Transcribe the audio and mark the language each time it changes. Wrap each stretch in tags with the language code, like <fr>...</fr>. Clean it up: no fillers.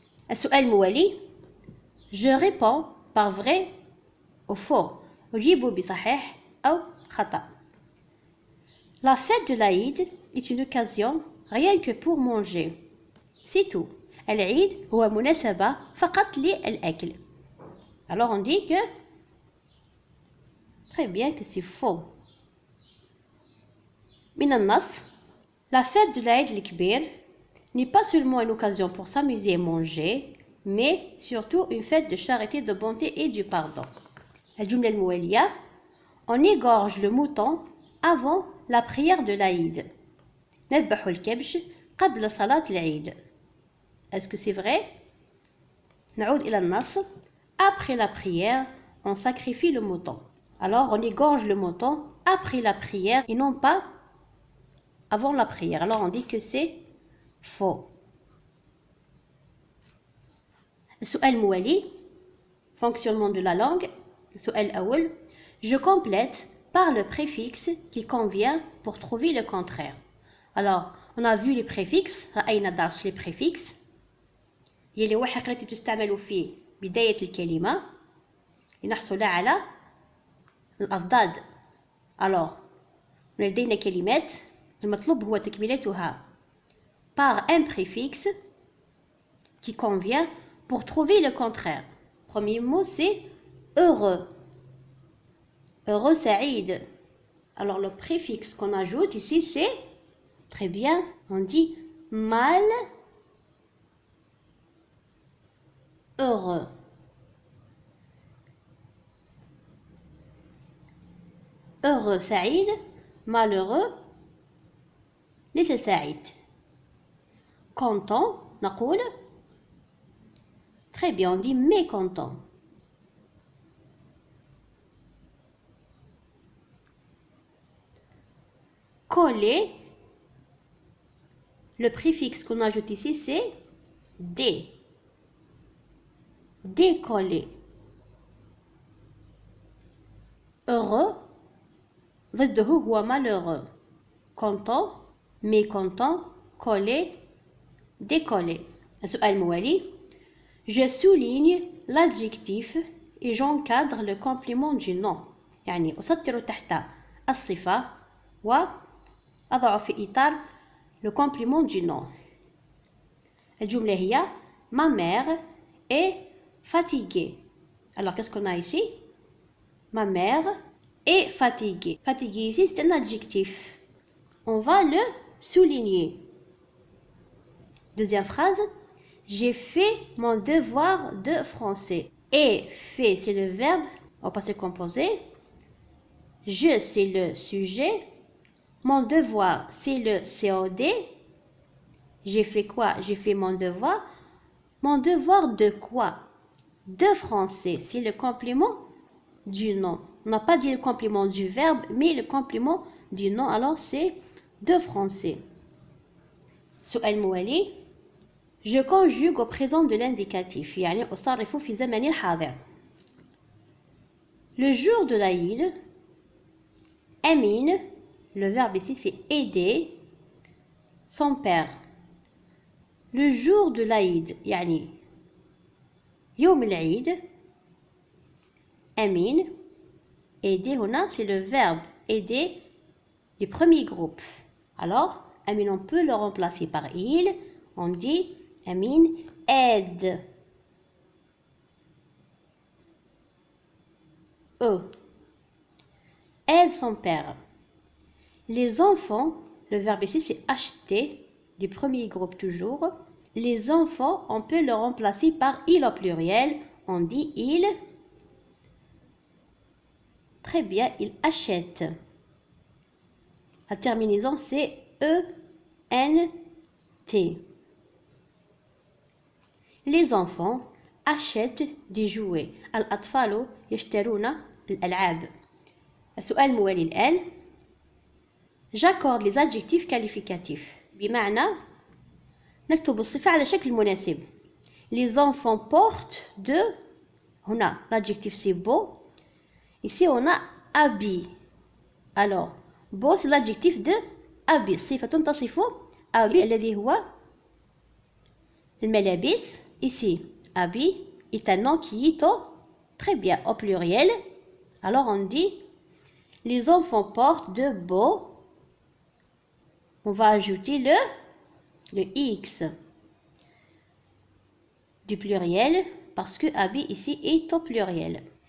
<ar>السؤال الموالي.</ar> <fr>Je réponds par vrai ou faux.</fr> <ar>أجيب بصحيح أو خطأ.</ar> <fr>La fête de l'Aïd est une occasion rien que pour manger. C'est tout.</fr> <ar>العيد هو مناسبة فقط للأكل.</ar> <fr>Alors on dit que très bien que c'est faux.</fr> <ar>من النص</ar> <fr>la fête de l'Aïd el-Kbir n'est pas seulement une occasion pour s'amuser et manger, mais surtout une fête de charité, de bonté et du pardon.</fr> <ar>الجملة الموالية.</ar> <fr>On égorge le mouton avant la prière de l'Aïd.</fr> <ar>نذبح الكبش قبل صلاة العيد.</ar> <fr>Est-ce que c'est vrai?</fr> <ar>نعود إلى النص.</ar> <fr>Après la prière, on sacrifie le mouton. Alors on égorge le mouton après la prière et non pas avant la prière. Alors on dit que c'est faux.</fr> <ar>السؤال الموالي</ar> <fr>fonctionnement de la langue.</fr> <ar>السؤال الأول</ar> <fr>je complète par le préfixe qui convient pour trouver le contraire. Alors on a vu les préfixes.</fr> <ar>رأينا درس les préfixes يلي هو الحقيقة التي تستعمل في بداية الكلمة لنحصل على الأضداد.</ar> <fr>alors</fr> <ar>لدينا كلمات المطلوب هو تكملتها</ar> <fr>par un préfixe qui convient pour trouver le contraire. Premier mot c'est heureux. Heureux, سعيد. Alors le préfixe qu'on ajoute ici c'est très bien, on dit mal heureux.</fr> <ar>Heureux سعيد, malheureux ليس سعيد.</ar> <fr>Content نقول très bien, on dit mécontent. Coller, le préfixe qu'on ajoute ici c'est dé. Décoller. Heureux</fr> <ar>ضده هو</ar> <fr>malheureux. Content, mécontent, coller, décoller.</fr> <ar>السؤال الموالي</ar> <fr>je souligne l'adjectif et j'encadre le complément du nom.</fr> <ar>يعني أسطر تحت الصفة وأضع في إطار le complément du nom. الجملة هي</ar> <fr>ma mère est fatiguée. Alors qu'est-ce qu'on a ici? Ma mère est fatiguée. Fatiguée ici c'est un adjectif. On va le souligner. Deuxième phrase. J'ai fait mon devoir de français. Et fait, c'est le verbe au passé composé. Je, c'est le sujet. Mon devoir, c'est le COD. J'ai fait quoi? J'ai fait mon devoir. Mon devoir de quoi? De français, c'est le complément du nom. On n'a pas dit le complément du verbe, mais le complément du nom. Alors, c'est de français.</fr> <ar>سؤال موالي</ar> <fr>je conjugue au présent de l'indicatif</fr> <ar>يعني أصرف في زمن الحاضر.</ar> <fr>Le jour de l'Aïd, Amine, le verbe ici c'est aider son père. Le jour de l'Aïd</fr> <ar>يعني يوم العيد</ar> <fr>Amine, aider هنا c'est le verbe aider du premier groupe. Alors Amine on peut le remplacer par il. On dit Amine aide. Aide son père. Les enfants, le verbe ici c'est acheter, du premier groupe toujours. Les enfants, on peut le remplacer par il au pluriel. On dit il. Très bien, il achète. La terminaison c'est E-N-T. Les enfants achètent des jouets.</fr> <ar>الأطفال يشترون الألعاب. السؤال الموالي الآن</ar> <fr>j'accorde les adjectifs qualificatifs</fr> <ar>بمعنى نكتب الصفة على شكل مناسب.</ar> <fr>Les enfants portent de هنا l'adjectif c'est beau. Ici on a habit. Alors beau c'est l'adjectif de habit.</fr> <ar>صفة تصف habit الذي هو الملابس.</ar> <fr>Ici, habit est un nom qui est très bien au pluriel. Alors on dit les enfants portent de beaux. On va ajouter le X du pluriel parce que habit ici est au pluriel.</fr>